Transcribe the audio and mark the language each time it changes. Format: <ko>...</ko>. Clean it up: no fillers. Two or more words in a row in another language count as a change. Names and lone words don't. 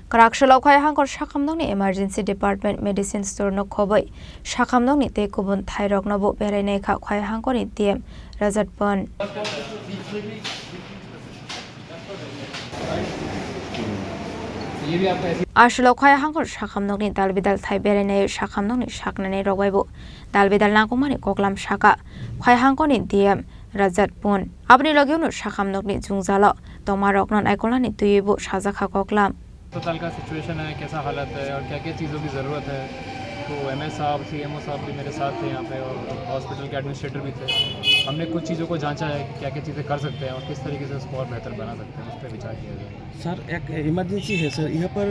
<trp>Karakshalaw khaya hangkor shakamnong ni</trp> <en>emergency department medicine store</en> <trp>no khobai shakamnong ni te kubun thairok na bo berai nei kha khaya hangkor ni tm Rajat Pan Ashlo khaya hangkor shakamnong ni dalbidal thai berai nei shakamnong ni shakna nei rogbai bo dalbidal na kumani koklam shaka khaya hangkor ni tm Rajat Pan apni lageu no shakamnong ni jungjala tomarok non aikola ni tuibo sajakha koklam</trp> <hi>अस्पताल का सिचुएशन है, कैसा हालत है और क्या क्या चीज़ों की ज़रूरत है। तो एमएस साहब सीएमओ साहब भी मेरे साथ थे यहाँ पे और हॉस्पिटल के एडमिनिस्ट्रेटर भी थे। हमने कुछ चीज़ों को जांचा है कि क्या क्या चीज़ें कर सकते हैं और किस तरीके से उसको और बेहतर बना सकते हैं, उस पर विचार किया जाए। सर एक इमरजेंसी है सर यहाँ पर</hi>